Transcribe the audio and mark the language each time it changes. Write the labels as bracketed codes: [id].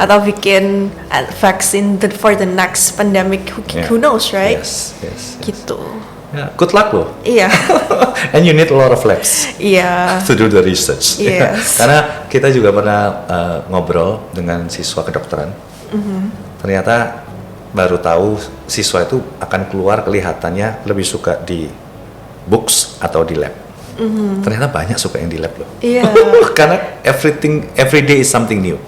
[id] Atau bikin [en] vaccine for the next pandemic, who knows, right? Yes. [id] Gitu. [en] Yeah, good luck loh. [id] Iya. [en] And you need a lot of labs. [id] Iya. [en] To do the research. Yes. [id] Karena kita juga pernah ngobrol dengan siswa kedokteran. Ternyata baru tahu siswa itu akan keluar kelihatannya lebih suka di books atau di lab. Ternyata banyak suka yang di lab loh. Iya. Karena [en] every day is something new.